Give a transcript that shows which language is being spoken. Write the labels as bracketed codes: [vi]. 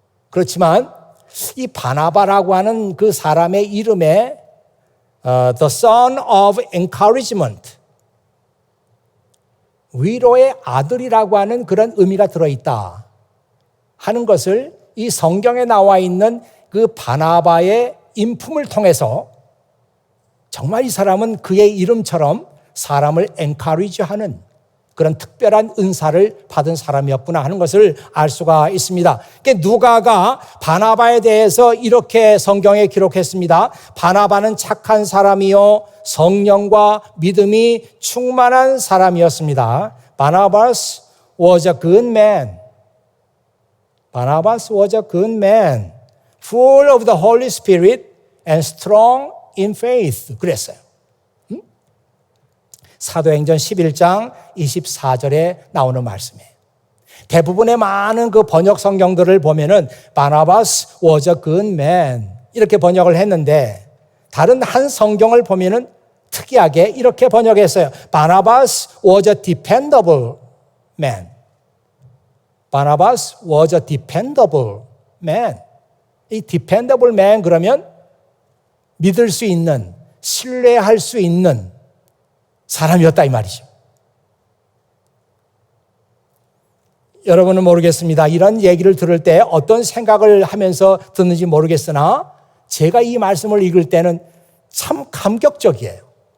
[ko] 그렇지만 이 바나바라고 하는 그 사람의 이름에 [en] The Son of Encouragement, [ko] 위로의 아들이라고 하는 그런 의미가 들어있다 하는 것을 이 성경에 나와 있는 그 바나바의 인품을 통해서 정말 이 사람은 그의 이름처럼 사람을 encourage하는 그런 특별한 은사를 받은 사람이었구나 하는 것을 알 수가 있습니다. 그러니까 누가가 바나바에 대해서 이렇게 성경에 기록했습니다. 바나바는 착한 사람이요 성령과 믿음이 충만한 사람이었습니다. [en] Barnabas was a good man. Barnabas was a good man, full of the Holy Spirit and strong in faith [ko] 그랬어요. 사도행전 11장 24절에 나오는 말씀이에요. 대부분의 많은 그 번역 성경들을 보면은 [en] Barnabas was a good man [ko] 이렇게 번역을 했는데 다른 한 성경을 보면은 특이하게 이렇게 번역했어요. [en] Barnabas was a dependable man. Barnabas was a dependable man. [ko] 이 [en] dependable man [ko] 그러면 믿을 수 있는, 신뢰할 수 있는 사람이었다 이 말이죠. 여러분은 모르겠습니다. 이런 얘기를 들을 때 어떤 생각을 하면서 듣는지 모르겠으나 제가 이 말씀을 읽을 때는 참 감격적이에요.